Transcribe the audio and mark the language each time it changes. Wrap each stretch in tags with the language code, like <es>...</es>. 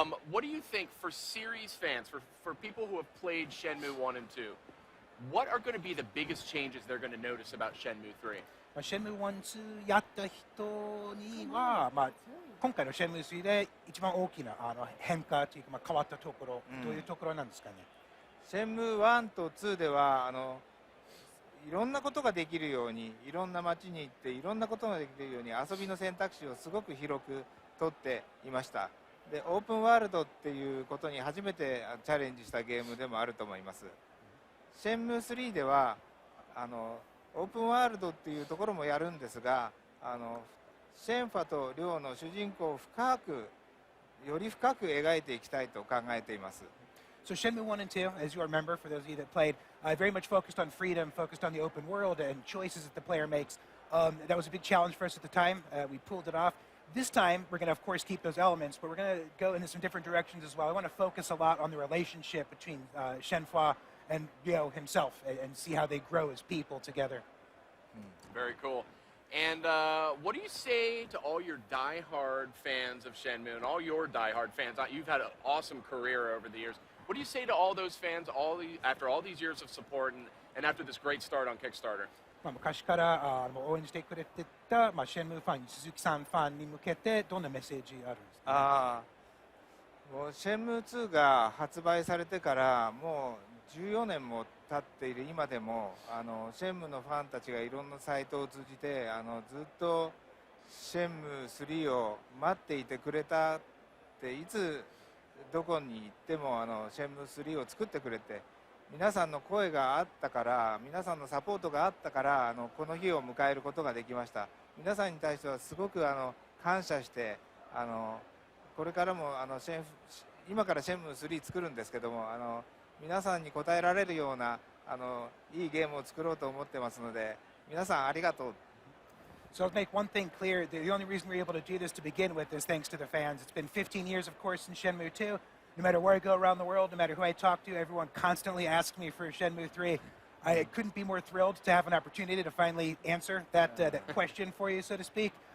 <en>What do you think for series fans, for people who have played Shenmue 1 and 2, what are going to be the biggest changes they're going to notice about Shenmue 3?</en> <ja>Shenmue 1、2やった人には、今回の Shenmue 3で一番大きな変化というか、変わったところ、どういうところなんですかね。シェンムー1と2ではいろんなことができるように、いろんな街に行っていろんなことができるように遊びの選択肢をすごく広く取っていました。で、オープンワールドっていうことに初めてチャレンジしたゲームでもあると思います。シェンムー3ではオープンワールドっていうところもやるんですが、シェンファとリョウの主人公をより深く描いていきたいと考えています。</ja> <en>So Shenmue 1 and 2, as you remember, for those of you that played, very much focused on freedom, focused on the open world and choices that the player makes. That was a big challenge for us at the time. We pulled it off. This time, we're going to, of course, keep those elements, but we're going to go into some different directions as well. I want to focus a lot on the relationship between Shenhua and Ryo himself and see how they grow as people together. Very cool. And what do you say to all your die-hard fans of Shenmue and all your die-hard fans? You've had an awesome career over the years. What do you say to all those fans after all these years of support and after this great start on Kickstarter?</en> <ja>昔から応援してくれてたシェンムーファン、鈴木さんファンに向けてどんなメッセージあるんですか？もうシェンムー2が発売されてからもう14年も経っている今でもシェンムーのファンたちがいろんなサイトを通じてずっとシェンムー3を待っていてくれたっていつどこに行ってもシェンムー3を作ってくれて皆さんの声があったから皆さんのサポートがあったからこの日を迎えることができました。皆さんに対してはすごく感謝してこれからも今からシェンムー3作るんですけども、皆さんに応えられるようないいゲームを作ろうと思ってますので、皆さんありがとう。</ja> <en>So I'll make one thing clear. The only reason we're able to do this to begin with is thanks to the fans. It's been 15 years, of course, in Shenmue 2. No matter where I go around the world, no matter who I talk to, everyone constantly asks me for Shenmue 3. I couldn't be more thrilled to have an opportunity to finally answer that question for you, so to speak.</en>